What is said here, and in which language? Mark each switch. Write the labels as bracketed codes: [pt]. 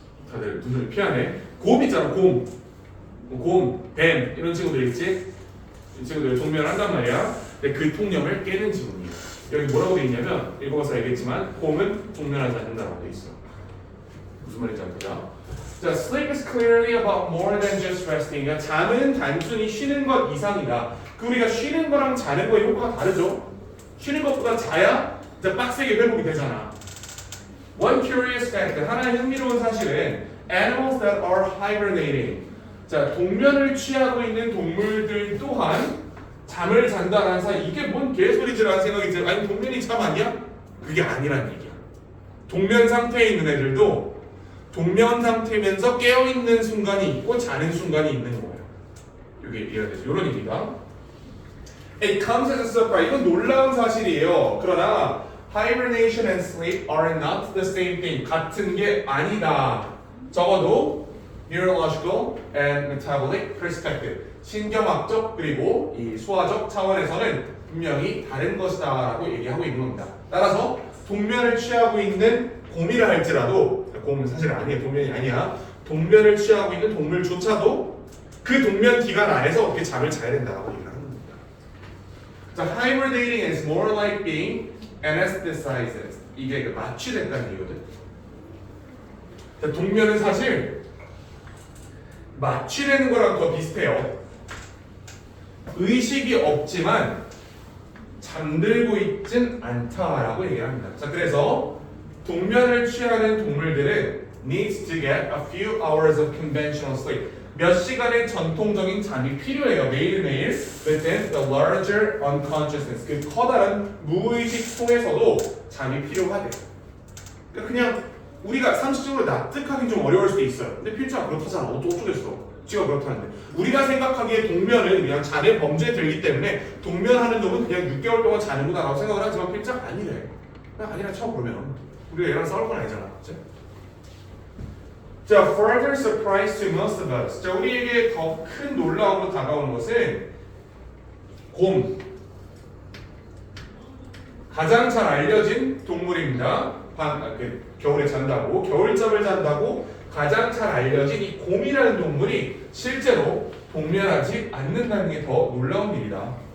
[ko] 다들 눈을 피하네. 곰 있잖아, 곰, 뱀 이런 친구들 있지? 이 친구들 동면한단 말이야. 근데 그 통념을 깨는 질문이에요. 여기 뭐라고 돼 있냐면 읽어봐서 알겠지만 곰은 동면하지 않는다라고 돼 있어. 무슨 말인지 압니다. [en] 자, sleep is clearly about more than just resting. [ko] 그러니까 잠은 단순히 쉬는 것 이상이다. 우리가 쉬는 거랑 자는 거의 효과가 다르죠. 쉬는 것보다 자야 이제 빡세게 회복이 되잖아. [en] One curious fact, [ko] 하나의 흥미로운 사실은 [en] animals that are hibernating. [ko] 자, 동면을 취하고 있는 동물들 또한 잠을 잔다라는 사실, 이게 뭔 개소리지라는 생각이 들어요. 아니 동면이 잠 아니야? 그게 아니란 얘기야. 동면 상태에 있는 애들도 동면 상태면서 깨어있는 순간이 있고 자는 순간이 있는 거예요. 이게 이해가 되죠? 이런 얘기가. [en] It comes as a surprise. [ko] 이건 놀라운 사실이에요. [en] 그러나 hibernation and sleep are not the same thing. [ko] 같은 게 아니다. 적어도 [en] neurological and metabolic perspective. [ko] 신경학적 그리고 이 소화적 차원에서는 분명히 다른 것이다라고 얘기하고 있는 겁니다. 따라서 동면을 취하고 있는 곰이라 할지라도 곰은 사실 아니에요. 동면이 아니야. 동면을 취하고 있는 동물조차도 그 동면 기간 안에서 어떻게 잠을 자야 된다고 얘기를 하는 겁니다. [en] 자, hibernating is more like being anesthetized. [ko] 이게 그 마취됐다는 얘기거든. 자, 동면은 사실 마취되는 거랑 더 비슷해요. 의식이 없지만 잠들고 있진 않다라고 얘기를 합니다. 자, 그래서 동면을 취하는 동물들은 [en] needs to get a few hours of conventional sleep. [ko] 몇 시간의 전통적인 잠이 필요해요. [en] 매일매일 within the larger unconsciousness. [ko] 그 커다란 무의식 속에서도 잠이 필요하대. 그러니까 그냥 우리가 상식적으로 납득하기 좀 어려울 수도 있어요. 근데 필자가 그렇다잖아. 어쩌겠어. 지가 그렇다는데. 우리가 생각하기에 동면은 그냥 잠의 범죄에 들기 때문에 동면하는 놈은 그냥 6개월 동안 자는구나 라고 생각을 하지만 필자가 아니래. 그냥 아니라 쳐 그러면. 우리가 얘랑 싸울 건 아니잖아. 그치? [en] 자, further surprise to most of us. [ko] 자, 우리에게 더 큰 놀라움으로 다가오는 것은 곰. 가장 잘 알려진 동물입니다. 겨울에 잔다고, 겨울잠을 잔다고 가장 잘 알려진 이 곰이라는 동물이 실제로 동면하지 않는다는 게 더 놀라운 일이다.